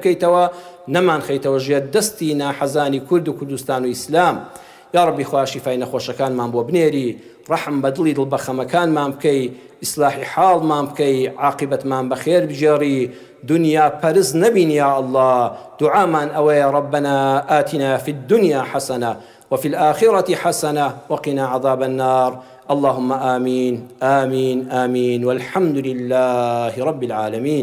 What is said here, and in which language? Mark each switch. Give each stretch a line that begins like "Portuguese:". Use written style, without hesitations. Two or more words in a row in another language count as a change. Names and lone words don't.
Central Kurdish: بکەیتەوە نەمان خەیتەوە ژێردەستی ناحەزانی کورد و کوردستان و ئیسلام
Arabic: یا ربی
Central Kurdish: خوا شیفای نەخۆشەکانمان بۆ بنێری ڕەحم بە دڵی دڵبەخەمەکانمان بکەی ئیسلاحی حاڵمان بکەی عاقبەتمان بەخێر بجێڕی دنیا پەرز نەبین
Arabic: یا الله
Central Kurdish: دعامان ئەوەیە
Arabic: ربنا آتنا في الدنيا حسنة وفي الآخرة حسنة وقنا عذاب النار اللهم آمين آمين آمين والحمد لله رب العالمين